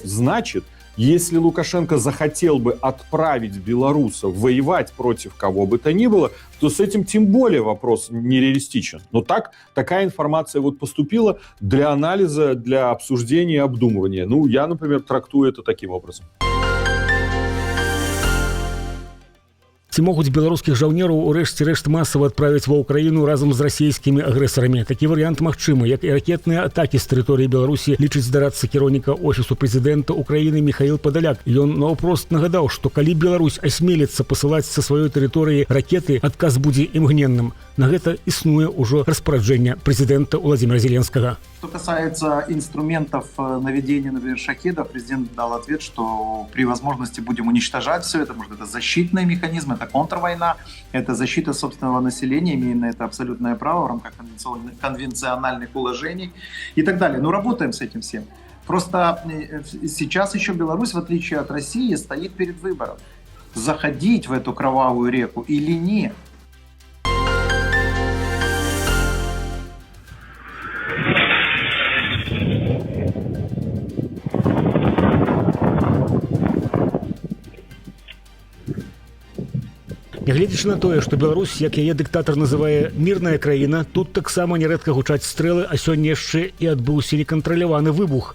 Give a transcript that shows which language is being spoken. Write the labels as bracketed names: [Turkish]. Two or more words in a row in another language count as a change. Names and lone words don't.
[Russian] Значит, если Лукашенко захотел бы отправить белорусов воевать против кого бы то ни было, то с этим тем более вопрос нереалистичен. Но такая информация вот поступила для анализа, для обсуждения и обдумывания. Ну, я, например, трактую это таким образом. [Belarusian] Ці могуць беларускіх жаўнераў у рэшце рэшт масава адправіць ва ўкраіну разам з расійскімі агрэсарамі? Такі варыянт магчымы, як і ракетныя атакі з тэрыторыі Беларусі, лічыць здарацца кіраўніка офісу прэзідэнта Украіны Михаил Падаляк. Ён наўпрост нагадаў, што калі Беларусь асмеліцца пасылаць са сваёй тэрыторыі ракеты, адказ будзе імгненным. На гэта існуе ўжо распараджэнне прэзідэнта Владимира Зеленскага. [Russian] Что касается инструментов наведения, например, шахедов, президент дал ответ, что при возможности будем уничтожать все это. Может, это защитный механизм, это контрвойна, это защита собственного населения, имеем на это абсолютное право в рамках конвенциональных уложений и так далее. Но работаем с этим всем. Просто сейчас еще Беларусь, в отличие от России, стоит перед выбором. Заходить в эту кровавую реку или нет. [Belarusian] Нягледзячы на тое, што Беларусь, як яе дыктатар называе мірная краіна, тут таксама нярэдка гучаць стрэлы, а сёння яшчэ і адбыўся некантраляваны выбух.